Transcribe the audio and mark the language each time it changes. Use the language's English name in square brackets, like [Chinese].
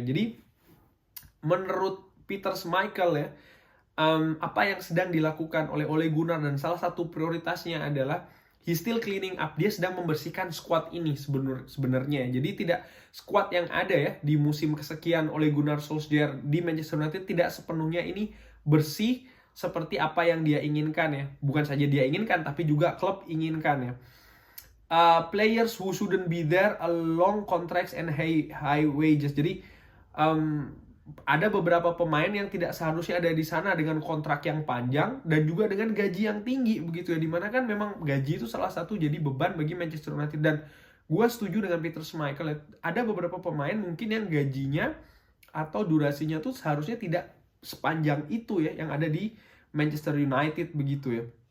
[Indonesian] Jadi menurut Peter Schmeichel ya, apa yang sedang dilakukan oleh Ole Gunnar, dan salah satu prioritasnya adalah [English] he's still cleaning up. [Indonesian] Dia sedang membersihkan squad ini sebenarnya. Jadi tidak squad yang ada ya di musim kesekian Ole Gunnar Solskjaer di Manchester United tidak sepenuhnya ini bersih seperti apa yang dia inginkan ya. Bukan saja dia inginkan, tapi juga klub inginkan ya. [English] Players who shouldn't be there, long contracts and high wages. [Indonesian] Jadi ada beberapa pemain yang tidak seharusnya ada di sana dengan kontrak yang panjang dan juga dengan gaji yang tinggi begitu ya, dimana kan memang gaji itu salah satu jadi beban bagi Manchester United. Dan gue setuju dengan Peter Schmeichel ya, ada beberapa pemain mungkin yang gajinya atau durasinya tuh seharusnya tidak sepanjang itu ya yang ada di Manchester United begitu ya.